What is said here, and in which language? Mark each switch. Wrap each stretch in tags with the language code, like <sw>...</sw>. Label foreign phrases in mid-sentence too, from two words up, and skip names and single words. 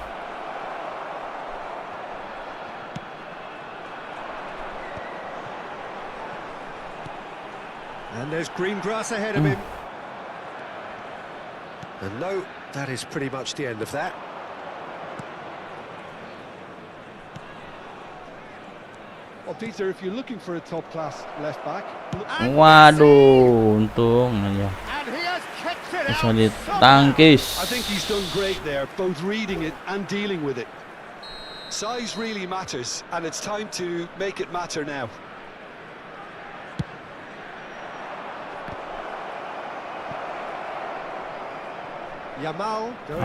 <en>And there's green grass ahead of him. And no, that is pretty much the end of that. Well, Peter, if you're looking for a top-class left-back, And</en> <id>Waduh, untung aja.</id> <en>And he has kicked it</en> <id>Bisa</id> <en>out.</en> <id>ditangkis.</id> <en>I think he's done great there, both reading it and dealing with it. Size really matters, and it's time to make it matter now. Yamal going</en>